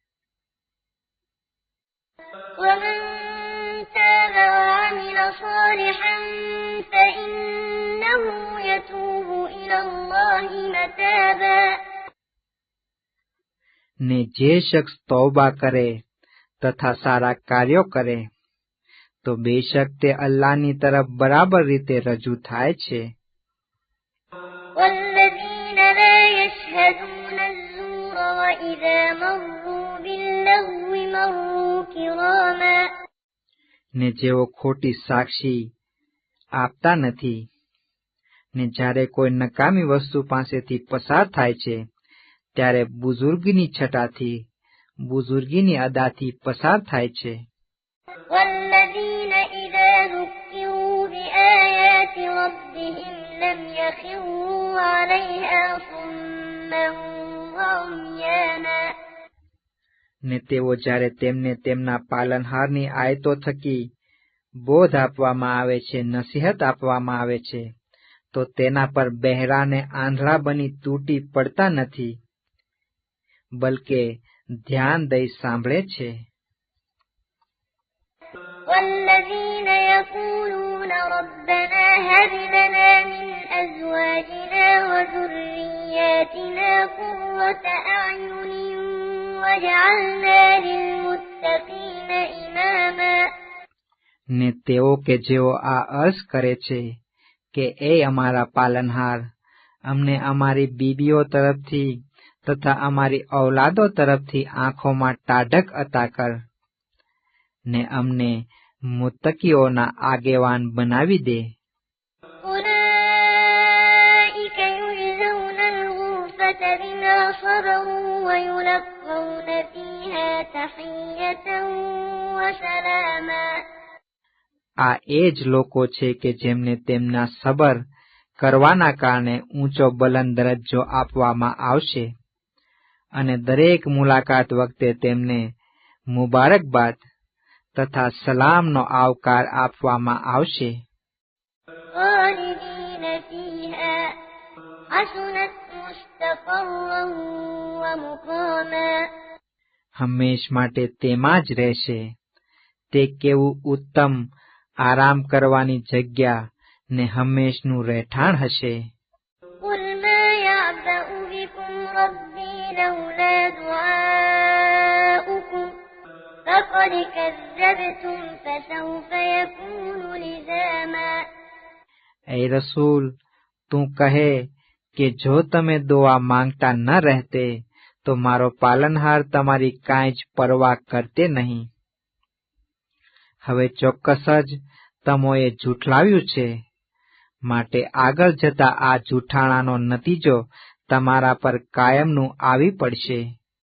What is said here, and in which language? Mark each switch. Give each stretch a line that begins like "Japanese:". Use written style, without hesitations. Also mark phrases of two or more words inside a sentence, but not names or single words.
Arabic: ومن تاب وعمل صالحا فإنه يتوب إلى الله متابا.
Gujarati: ને જે શખ્સ તૌબા કરે તથા સારા કાર્યો કરે તો બેશક તે અલ્લાહની તરફ બરાબર રીતે રજૂ થાય છે.
Arabic: والذين لا يشهدون الزور وإذا مروا باللغو مروا كراما.
Gujarati: ને જેઓ ખોટી સાક્ષી આપતા નથી ને જ્યારે કોઈ નકામી વસ્તુ પાસેથી પસાર થાય છે ત્યારે બુઝુર્ગની છટાથી બુઝુર્ગીની અદાથી પસાર થાય છે.
Arabic: والذين إذا ذكروا بآيات ربهم لم يخروا عليها صما وعميانا.
Gujarati: ને તેઓ જ્યારે તેમને તેમના પાલનહારની આયતો થકી બોધ આપવામાં આવે છે, નસીહત આપવામાં આવે છે તો તેના પર બહેરા ને આંધળા બની તૂટી પડતા નથી, બલકે ધ્યાન દઈ સાંભળે છે.
Arabic: والذين يقولون ربنا هب لنا من أزواجنا وذرياتنا قرة أعين واجعلنا للمتقين إماما.
Gujarati: ને તેઓ કે જેઓ આ અર્ઝ કરે છે કે એ અમારા પાલનહાર, અમને અમારી બીબીઓ તરફથી તથા અમારી ઔલાદો તરફથી આંખોમાં ટાઢક અતા કર ને અમને મુત્તકીઓના આગેવાન બનાવી દે.
Arabic: أولئك يجزون الغرفة بما صبروا ويلقون فيها تحية وسلاما.
Gujarati: આ એ જ લોકો છે કે જેમને તેમના સબર કરવાના કારણે ઊંચો બલંદ દરજ્જો આપવામાં આવશે અને દરેક મુલાકાત વખતે તેમને મુબારકબાદ તથા સલામનો આવકાર આપવામાં આવશે.
Arabic: خالدين فيها حسنت مستقرا ومقاما.
Gujarati: હંમેશ માટે તેમાં જ રહેશે. તે કેવું ઉત્તમ આરામ કરવાની જગ્યા ને હંમેશનું રહેઠાણ હશે.
Arabic: قل ما يعبأ بكم ربي لولا دعاؤكم فقد كذبتم فسوف يكون لزاما.
Gujarati: એ રસૂલ, તું કહે કે જો તમે દુઆ માંગતા ન રહેતે તો મારો પાલનહાર તમારી કાંઈ જ પરવા કરતે નહીં. હવે ચોક્કસ જ તમોએ જૂઠલાવ્યું છે, માટે આગળ જતા આ જૂઠાણાનો નતીજો તમારા પર કાયમનું આવી પડશે.